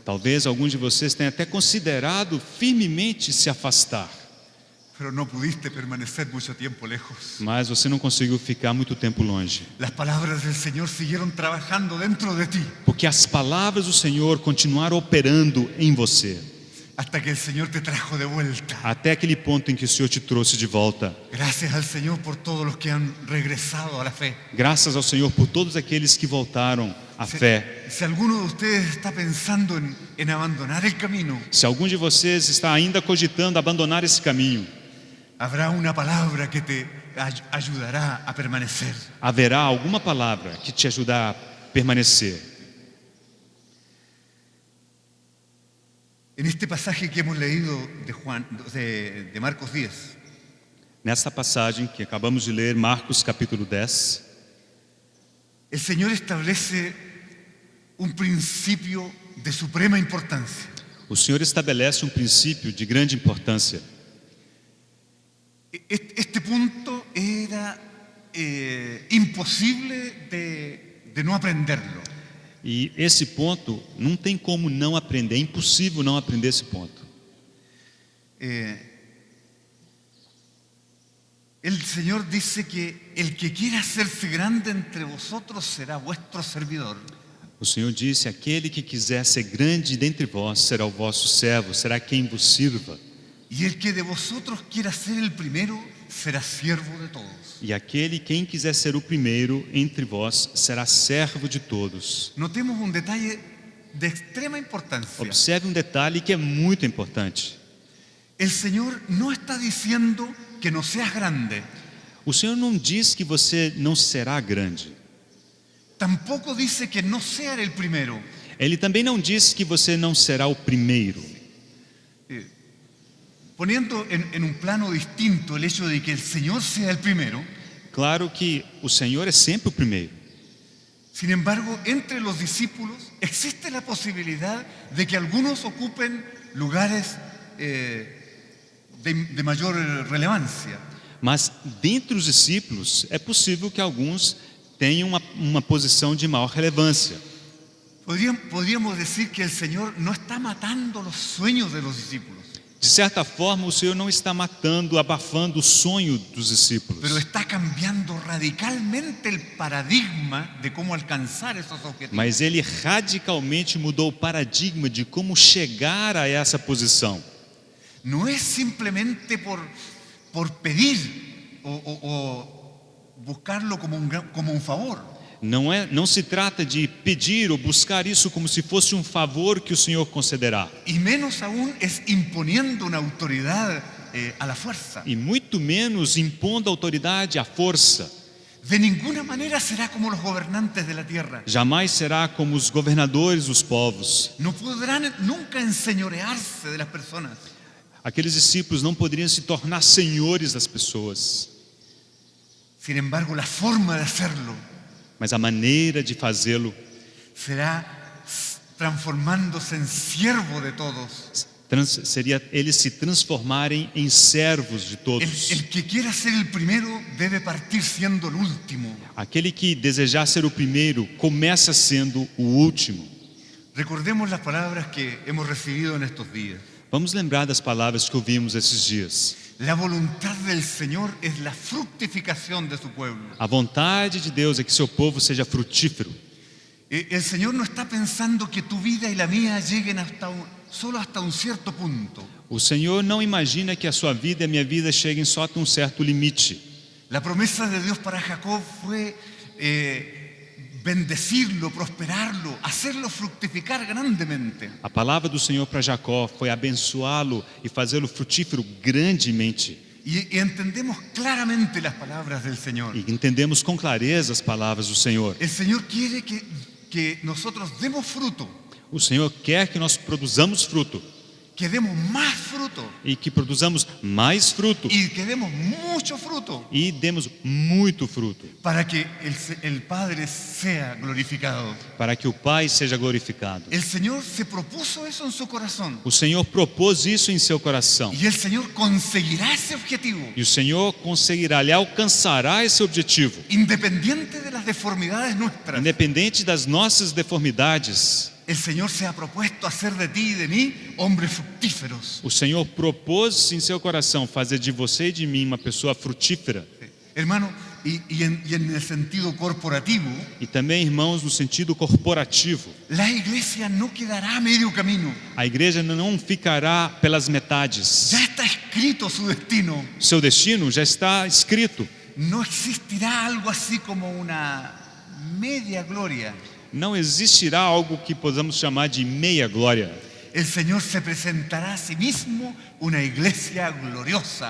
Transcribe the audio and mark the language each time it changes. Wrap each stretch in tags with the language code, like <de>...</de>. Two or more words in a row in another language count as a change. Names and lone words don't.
<pt>Talvez alguns de vocês tenham até considerado firmemente se afastar,</pt> <es>Pero no pudiste permanecer mucho tiempo lejos.</es> <pt>mas você não conseguiu ficar muito tempo longe.</pt> <es>Las palabras del Señor siguieron trabajando dentro de ti</es> <pt>Porque as palavras do Senhor continuaram operando em você,</pt> <es>hasta que el Señor te trajo de vuelta.</es> <pt>até aquele ponto em que o Senhor te trouxe de volta.</pt> <es>Gracias al Señor por todos los que han regresado a la fe.</es> <pt>Graças ao Senhor por todos aqueles que voltaram à fé.</pt> <es>Si alguno de ustedes está pensando en abandonar el camino,</es> <pt>Se algum de vocês está ainda cogitando abandonar esse caminho,</pt> <es>habrá una palabra que te ayudará a permanecer.</es> <pt>haverá alguma palavra que te ajudará a permanecer.</pt> <es>En este pasaje que hemos leído de Marcos 10,</es> <pt>Nesta passagem que acabamos de ler, Marcos capítulo 10,</pt> <es>el Señor establece un principio de suprema importancia.</es> <pt>o Senhor estabelece um princípio de grande importância.</pt> <es>Este punto era imposible de no aprenderlo.</es> <pt>E esse ponto não tem como não aprender, é impossível não aprender esse ponto.</pt> <es>El Señor dice que el que quiera hacerse grande entre vosotros será vuestro servidor.</es> <pt>O Senhor disse: aquele que quiser ser grande dentre vós será o vosso servo, será quem vos sirva.</pt> <es>Y el que de vosotros quiera ser el primero será siervo de todos.</es> <pt>E quem quiser ser o primeiro entre vós será servo de todos.</pt> <es>Notemos un detalle de extrema importancia.</es> <pt>Observe um detalhe que é muito importante.</pt> <es>El Señor no está diciendo que no seas grande.</es> <pt>O Senhor não diz que você não será grande.</pt> <es>Tampoco dice que no sea el primero.</es> <pt>Ele também não diz que você não será o primeiro.</pt> <es>Poniendo en un plano distinto el hecho de que el Señor sea el primero,</es> <pt>Claro que o Senhor é sempre o primeiro.</pt> <es>sin embargo, entre los discípulos existe la posibilidad de que algunos ocupen lugares de mayor relevancia.</es> <pt>Mas dentre os discípulos é possível que alguns tenham uma posição de maior relevância.</pt> <es>Podríamos decir que el Señor no está matando los sueños de los discípulos,</es> <pt>De certa forma, o Senhor não está matando, abafando o sonho dos discípulos,</pt> <es>pero está cambiando radicalmente el paradigma de cómo alcanzar esos objetivos.</es> <pt>mas Ele radicalmente mudou o paradigma de como chegar a essa posição.</pt> <es>No es simplemente por pedir o buscarlo como un favor.</es> <pt>Não se trata de pedir ou buscar isso como se fosse um favor que o Senhor concederá.</pt> <es>Y menos aún es imponiendo una autoridad a la fuerza.</es> <pt>E muito menos impondo autoridade à força.</pt> <es>De ninguna manera será como los gobernantes de la tierra.</es> <pt>Jamais será como os governadores dos povos.</pt> <es>No podrán nunca enseñorearse de las personas.</es> <pt>Aqueles discípulos não poderiam se tornar senhores das pessoas.</pt> <es>Sin embargo, la forma de hacerlo</es> <pt>Mas a maneira de fazê-lo</pt> <es>será transformándose en siervo de todos.</es> <pt>seria eles se transformarem em servos de todos.</pt> <es>El que quiera ser el primero debe partir siendo el último.</es> <pt>Aquele que desejar ser o primeiro começa sendo o último.</pt> <es>Recordemos las palabras que hemos recibido en estos días.</es> <pt>Vamos lembrar das palavras que ouvimos esses dias.</pt> <es>La voluntad del Señor es la fructificación de su pueblo.</es> <pt>A vontade de Deus é que seu povo seja frutífero.</pt> <es>El Señor no está pensando que tu vida y la mía lleguen solo hasta un cierto punto.</es> <pt>O Senhor não imagina que a sua vida e a minha vida cheguem só até um certo limite.</pt> <es>La promesa de Dios para Jacob fue bendecirlo, prosperarlo, hacerlo fructificar grandemente.</es> <pt>A palavra do Senhor para Jacó foi abençoá-lo e fazê-lo frutífero grandemente.</pt> <es>Y entendemos claramente las palabras del Señor.</es> <pt>E entendemos com clareza as palavras do Senhor.</pt> <es>El Señor quiere que nosotros demos fruto,</es> <pt>O Senhor quer que nós produzamos fruto</pt> <es>que demos más fruto</es> <pt>e que produzamos mais fruto</pt> <es>y que demos mucho fruto</es> <pt>e demos muito fruto,</pt> <es>para que el Padre sea glorificado.</es> <pt>para que o Pai seja glorificado.</pt> <es>El Señor se propuso eso en su corazón</es> <pt>O Senhor propôs isso em seu coração</pt> <es>y el Señor conseguirá ese objetivo</es> <pt>e o Senhor conseguirá, Ele alcançará esse objetivo,</pt> <es>independiente de las deformidades nuestras.</es> <pt>independente das nossas deformidades.</pt> <es>El Señor se ha propuesto hacer de ti y de mí hombres fructíferos.</es> <pt>O Senhor propôs em seu coração fazer de você e de mim uma pessoa frutífera.</pt> <es>Hermano, y en el sentido corporativo,</es> <pt>E também, irmãos, no sentido corporativo,</pt> <es>la iglesia no quedará a medio camino.</es> <pt>a igreja não ficará pelas metades.</pt> <es>Ya está escrito su destino.</es> <pt>Seu destino já está escrito.</pt> <es>No existirá algo así como una media gloria.</es> <pt>Não existirá algo que possamos chamar de meia glória.</pt> <es>El Señor se presentará a sí mismo una iglesia gloriosa,</es>